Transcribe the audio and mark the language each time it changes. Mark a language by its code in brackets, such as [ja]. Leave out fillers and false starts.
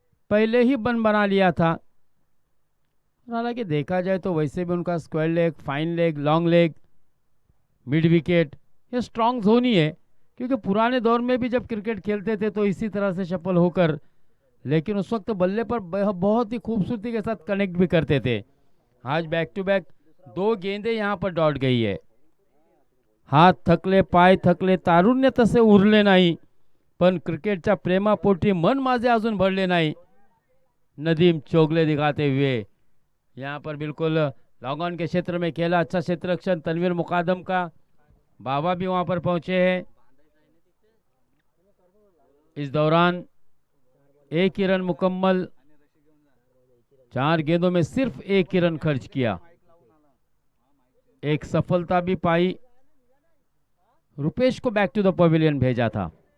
[hi] पहले ही बना लिया था, हालांकि देखा जाए तो वैसे भी उनका square leg, fine leg, long leg, mid wicket, ये स्ट्रांग जोन ही है, क्योंकि पुराने दौर में भी जब क्रिकेट खेलते थे तो इसी तरह से सफल होकर, लेकिन उस वक्त बल्ले पर बहुत ही खूबसूरती के साथ कनेक्ट भी करते थे। आज बैक टू बैक 2 गेंदें यहां पर डॉट गई है। [mr] हात थकले, पाय थकले, तारुण्य तसे उरले नाही, पण क्रिकेटच्या प्रेमापोटी मन माझे अजून भरले नाही, नदीम चोगले [hi] दिखाते हुए। यहाँ पर बिल्कुल लॉन्ग ऑन के क्षेत्र में खेला, अच्छा क्षेत्र रक्षण तनवीर मुकादम का, बाबा भी वहां पर पहुंचे हैं। इस दौरान 1 ही रन मुकम्मल, 4 गेंदों में सिर्फ 1 ही रन खर्च किया, एक सफलता भी पाई, रुपेश को बैक टू द पवेलियन भेजा था।